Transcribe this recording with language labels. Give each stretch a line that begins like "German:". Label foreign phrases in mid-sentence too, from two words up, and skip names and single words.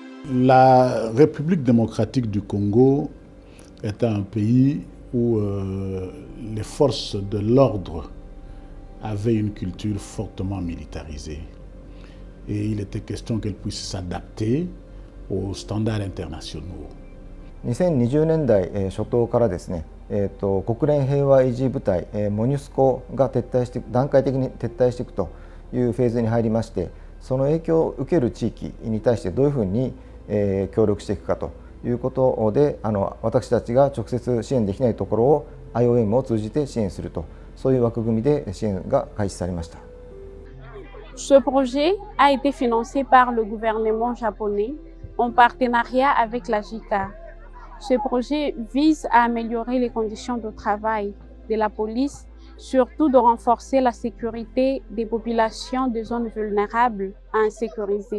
French: La République démocratique du Congo est un pays où les forces de l'ordre avaient une culture fortement militarisée. Et il était question qu'elles puissent s'adapter aux standards internationaux.
Japanese: 2020 年代初頭からですね、国連平和維持部隊、モニュスコが段階的に撤退していくというフェーズに入りまして、その影響を受ける地域に対してどういうふうに協力していくかということで、私たちが直接支援できないところを IOM を通じて支援すると、そういう枠組みで支援が開始されました。
French: Ce projet a été financé par le gouvernement japonais en partenariat avec la JICA. Ce projet vise à améliorer les conditions de travail de la police, surtout de renforcer la sécurité des populations de zones vulnérables à insécuriser.